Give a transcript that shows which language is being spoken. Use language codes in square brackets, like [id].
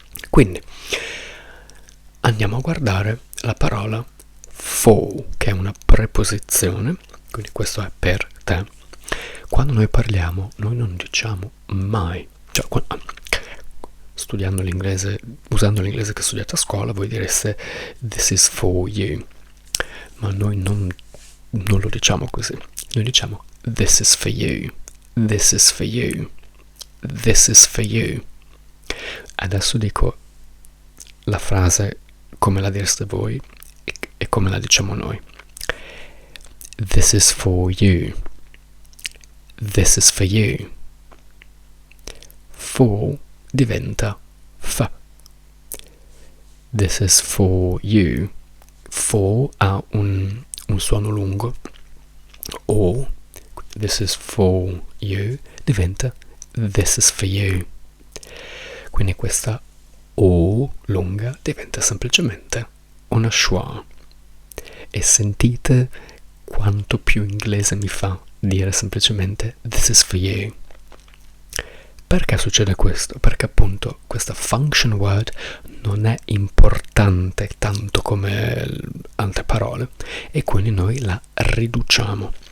[it] Quindi andiamo a guardare la parola for, che è una preposizione, quindi questo è per te. Quando noi parliamo, noi non diciamo mai, cioè studiando l'inglese, usando l'inglese che studiate a scuola, voi direste [en] this is for you, [it] ma noi non lo diciamo così. Noi diciamo [en] this is for you, this is for you, this is for you. [it] Adesso dico la frase come la direste voi e come la diciamo noi. [en] This is for you, this is for you. [it] For diventa fa. [en] This is for you. [it] For ha un suono lungo, [en] O, this is for you, [it] diventa [en] this is for you. [it] Quindi questa O lunga diventa semplicemente una schwa. E sentite quanto più inglese mi fa dire semplicemente [en] this is for you. [it] Perché succede questo? Perché appunto questa function word non è importante tanto come altre parole e quindi noi la riduciamo.